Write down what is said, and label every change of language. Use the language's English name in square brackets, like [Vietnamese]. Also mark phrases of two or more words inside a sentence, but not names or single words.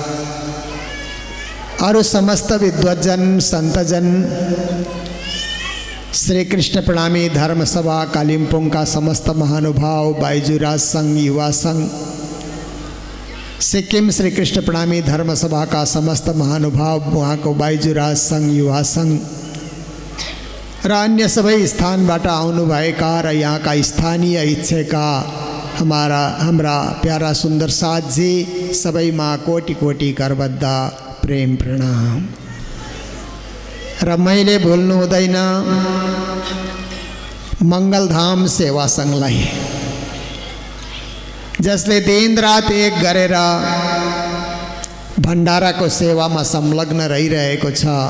[Hindi] और समस्त विद्वजन संतजन श्री कृष्ण प्रणामी धर्म सभा कालिम्पोंग का समस्त महानुभाव बाईजूराज संघ युवा संघ सिक्किम श्री कृष्ण प्रणामी धर्म सभा का समस्त महानुभाव वहाँ को बाईजूराज संघ युवा संघ [Nepali] र अन्य सबै स्थानबाट आउनुभएका र यहाँ का स्थानीय इच्छेका हाम्रा प्यारा सुंदर साथ जी सबैमा कोटि कोटि करबद्ध प्रेम प्रणाम। र मैले भुल्नु हुँदैन मङ्गलधाम सेवा संघलाई जसले दिन रात एक गरेर भण्डाराको सेवामा संलग्न रहिरहेको छ